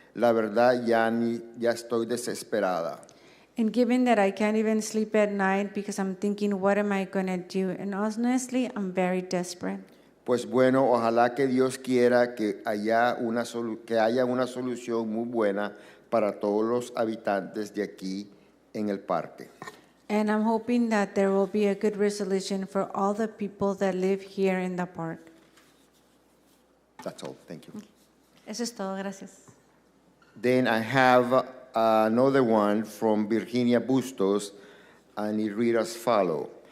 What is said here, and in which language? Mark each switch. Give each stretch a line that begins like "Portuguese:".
Spanish: La verdad ya estoy desesperada.
English: And given that I can't even sleep at night because I'm thinking, what am I going to do? And honestly, I'm very desperate.
Spanish: Pues bueno, ojalá que Dios quiera que haya una solución muy buena para todos los habitantes de aquí en el parque.
English: And I'm hoping that there will be a good resolution for all the people that live here in the park. That's all. Thank you.
Spanish: Eso es todo. Gracias.
English: Then I have another one from Virginia Bustos, and it reads as follows.